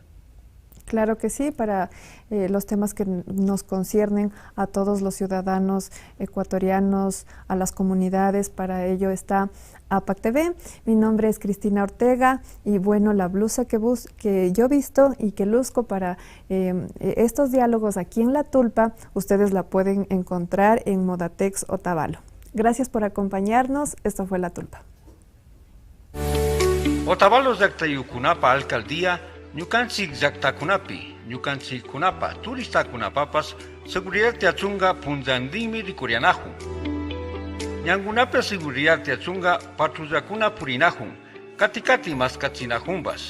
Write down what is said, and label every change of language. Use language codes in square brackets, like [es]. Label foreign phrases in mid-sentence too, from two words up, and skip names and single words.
[es] Claro que sí, para los temas que nos conciernen a todos los ciudadanos ecuatorianos, a las comunidades, para ello está APAC TV. Mi nombre es Cristina Ortega y bueno, la blusa que yo he visto y que luzco para estos diálogos aquí en La Tulpa, ustedes la pueden encontrar en Modatex Otavalo. Gracias por acompañarnos, esto fue La Tulpa. [qu] Otavalo llaqtayukunapa alcaldía ñukanchik llaqtakunapi, ñukanchikkunapa turistakunapapas seguridad tiachunga punllantinmi rikurianahun. Ñankunapi seguridad tiachunga patrullakuna purinahun, kati maskachinahunpas.